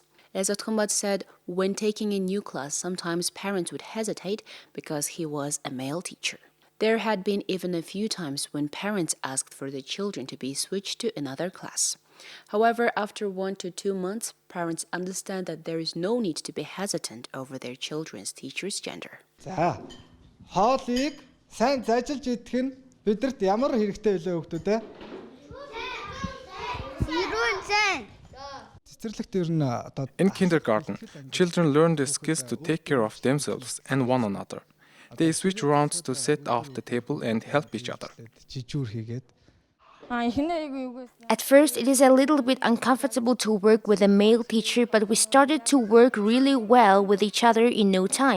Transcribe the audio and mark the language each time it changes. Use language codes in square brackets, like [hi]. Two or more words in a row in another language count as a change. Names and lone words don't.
[en] As Atumbat said, when taking a new class, sometimes parents would hesitate because he was a male teacher. There had been even a few times when parents asked for their children to be switched to another class. However, after 1 to 2 months, parents understand that there is no need to be hesitant over their children's teacher's gender. [mn] сайн зажилж идэх нь бидэрт ямар хэрэгтэй вэ хүүхдүүд ээ? [en] In kindergarten, children learn the skills to take care of themselves and one another. They switch rounds to set off the table and help each other. At first, it is a little bit uncomfortable to work with a male teacher, but we started to work really well with each other in no time.